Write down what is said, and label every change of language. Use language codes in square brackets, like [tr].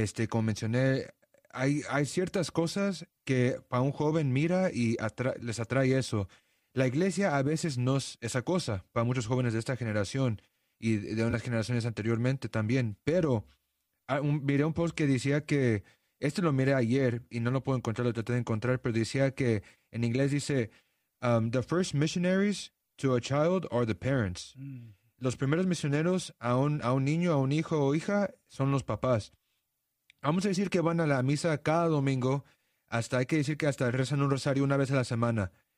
[es] Como mencioné, hay ciertas cosas que para un joven mira y les atrae eso. La iglesia a veces no es esa cosa para muchos jóvenes de esta generación y de unas generaciones anteriormente también, pero miré un post que decía que, este lo miré ayer y no lo puedo encontrar, lo traté de encontrar, pero decía que en inglés dice... [en] the first missionaries to a child are the parents. Mm. [es] Los primeros misioneros a un niño, a un hijo o hija, son los papás. Vamos a decir que van a la misa cada domingo, hasta rezan un rosario una vez a la semana.